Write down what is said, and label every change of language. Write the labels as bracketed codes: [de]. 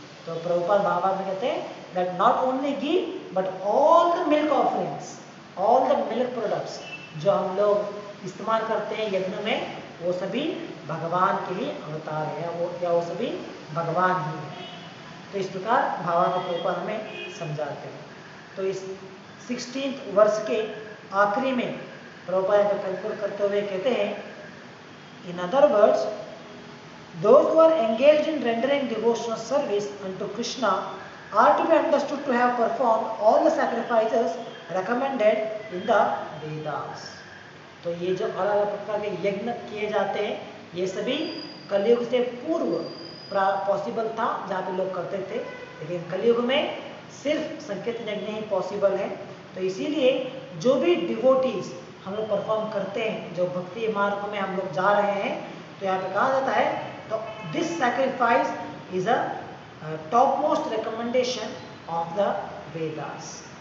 [hi] तो प्रभुपाद भागवत में कहते हैं [en] that not only ghee but all the milk offerings, all the milk products [hi] जो हम लोग इस्तेमाल करते हैं यज्ञ में, वो सभी भगवान के ही अवतार है, वो सभी भगवान ही है। तो इस प्रकार भावार्थ प्रभुपाद हमें समझाते हैं। तो इस 16th वर्ष के आखिरी में प्रभुपाद का कंक्लूड करते हुए कहते हैं, [en] in other words, those who are engaged in rendering devotional service unto Krishna are to be understood to have performed all the sacrifices recommended in the Vedas. [hi] तो ये जो अलग अलग प्रकार के यज्ञ किए जाते हैं, ये सभी कलयुग से पूर्व पॉसिबल था, जहाँ पे लोग करते थे, लेकिन कलयुग में सिर्फ संकीर्तन यज्ञ ही पॉसिबल है। तो इसीलिए जो भी डिवोटीज हम लोग परफॉर्म करते हैं, जो भक्ति मार्ग में हम लोग जा रहे हैं, तो यहाँ पे कहा जाता है तो [en] This sacrifice is a top most recommendation of the Vedas.